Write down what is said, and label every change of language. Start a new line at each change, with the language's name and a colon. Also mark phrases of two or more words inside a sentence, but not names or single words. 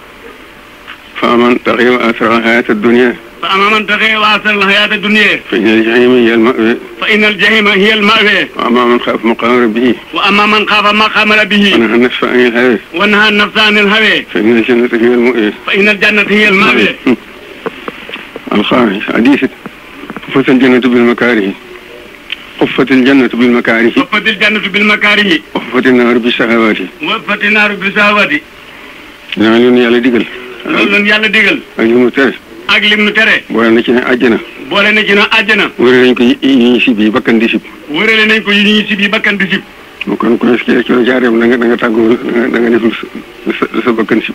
Arabic: فأما من طغى وآثر الحياة الدنيا. فأما من طغى وآثر الحياة الدنيا. فإن الجحيم هي المأوى. فإن الجحيم هي المأوى. وأما من خاف مقام ربه. وأما من خاف مقام ربه. ونهى النفس عن الهوى. ونهى النفس عن الهوى. فإن الجنة هي المأوى. فإن الجنة هي المأوى. الخامس حديث حفت الجنة بالمكاره. حفت الجنة بالمكاره. حفت الجنة بالمكاره. وحفت النار بالشهوات. وحفت النار بالشهوات.
Wolof: yaa ngi leen yàlla digal. loolu leen yàlla digal. ak li mu tere. ak lim nu tere. boole na ci ne àjjana. boole na ci ne àjjana. wërale nañ ko yi ñuy sib yi bakkan di sib. wërale nañ ko yi ñuy sib yi bakkan di sib. kon ku ne ci la jaareem da nga tàggoo da nga def lu sa bakkan sib.